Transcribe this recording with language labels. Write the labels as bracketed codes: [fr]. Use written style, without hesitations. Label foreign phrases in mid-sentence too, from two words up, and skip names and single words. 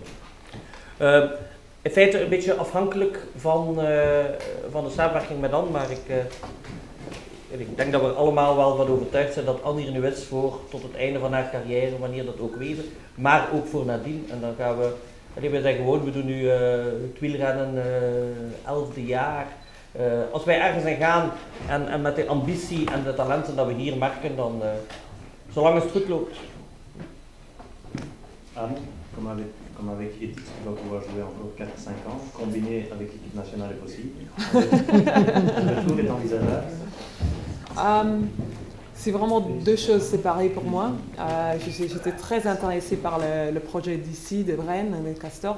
[nl] In feite een beetje afhankelijk van de samenwerking met Anne, maar ik denk dat we er allemaal wel van overtuigd zijn dat Anne hier nu is voor tot het einde van haar carrière, wanneer dat ook wezen, maar ook voor nadien. En dan gaan we, we zijn gewoon, we doen nu het wielrennen 11e jaar. Als wij ergens in gaan en met de ambitie en de talenten dat we hier merken, dan zolang het goed loopt. Anne, [fr] comme avec Ethics, tu vas pouvoir jouer encore 4-5 ans, combiné avec l'équipe nationale est possible. Le tour est envisageable. C'est vraiment deux choses séparées pour moi. J'étais très intéressée par le projet d'ici, de Bren, des Castors.